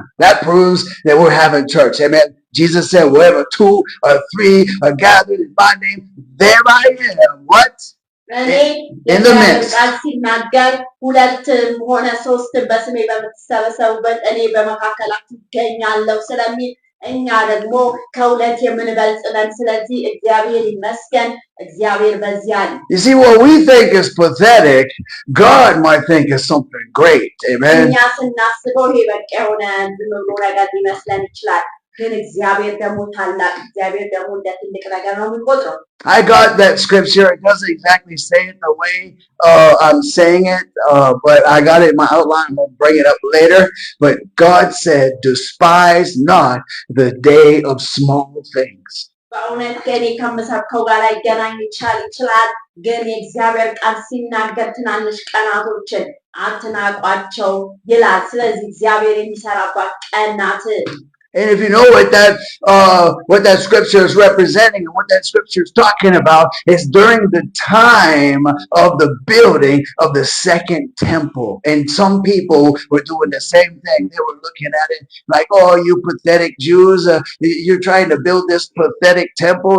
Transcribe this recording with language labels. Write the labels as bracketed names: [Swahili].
[English] That proves that we're having church. Amen. Jesus said, wherever 2 or 3 are gathered in my name, there I am. What? In the midst. [Amharic] ሲናገር 2 ሆነ 3 በስሜ በምትሰበሰቡበት እኔ በመካከላችሁ እገኛለሁ ስለሚል እኛ ደግሞ ከሁለት የምንበልጥ ነን። ስለዚህ እግዚአብሔር ይመስገን። እግዚአብሔር በዚያ ነው። [English] You see, what we think is pathetic, God might think is something great. Amen. [Amharic] እኛ ስናስበው ይሄ በቃ የሆነ ዝም ብሎ ነገር ሊመስለን ይችላል። ግን እግዚአብሔር ደግሞ ታላቅ፣ እግዚአብሔር ደግሞ እንደ ትልቅ ነገር ነው የሚቆጥረው። [English] I got that scripture. It doesn't exactly say it the way I'm saying it, but I got it in my outline. I'm going to bring it up later. But God said, despise not the day of small things. [Amharic] በእውነት ከኔ ከምሰብከው ጋር ላይገናኝ ይችላል። ግን የእግዚአብሔር ቃል ሲናገር ትናንሽ ቀናቶችን አትናቋቸው ይላል። ስለዚህ እግዚአብሔር የሚሰራባት ቀናት [English] And if you know what that scripture is representing and what that scripture is talking about, is during the time of the building of the second temple. And some people were doing the same thing. They were looking at it like, oh, you pathetic Jews, you're trying to build this pathetic temple.